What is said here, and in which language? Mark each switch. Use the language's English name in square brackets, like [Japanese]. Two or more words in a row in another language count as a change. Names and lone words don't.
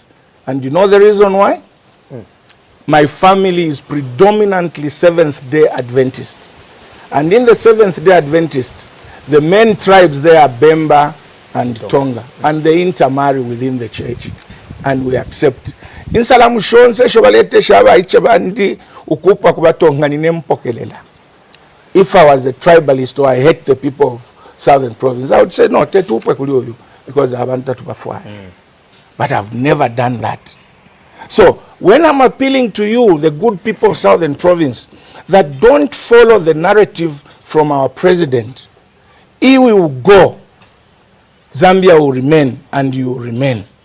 [English] And you know the reason why? My family is predominantly Seventh-day Adventist. And in the Seventh-day Adventist, the main tribes there are Bemba and Tonga. And they intermarry within the church. And we accept. [Bemba] Insalamu shonse shobalete shaba ichebandi ukupa kubatonga ninempokelela. [English] If I was a tribalist or I hate the people of Southern Province, I would say no, [Bemba] tetupe kuliyo [English] because I want to perform. But I've never done that. So when I'm appealing to you, the good people of Southern Province, that don't follow the narrative from our president, he will go, Zambia will remain, and you will remain.